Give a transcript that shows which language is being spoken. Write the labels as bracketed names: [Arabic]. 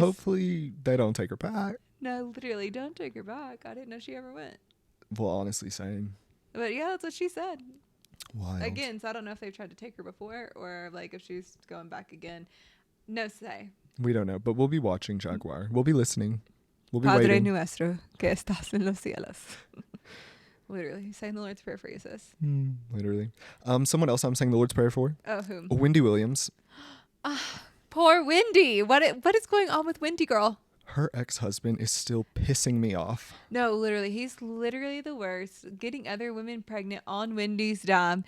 [English] hopefully they don't take her back. No, literally, don't take her back. I didn't know she ever went. Well, honestly, same. But yeah, that's what she said. Wild. Again, so I don't know if they've tried to take her before or like if she's going back again. No say. We don't know, but we'll be watching Jaguar. We'll be listening. We'll be [Spanish] Padre [English] waiting. [Spanish] nuestro que estás en los cielos. [English] Literally saying the Lord's Prayer for you, sis. Literally. Someone else I'm saying the Lord's Prayer for. Oh, whom? Wendy Williams. Poor Wendy. What is going on with Wendy, girl? Her ex-husband is still pissing me off. No, literally, he's literally the worst. Getting other women pregnant on Wendy's dime.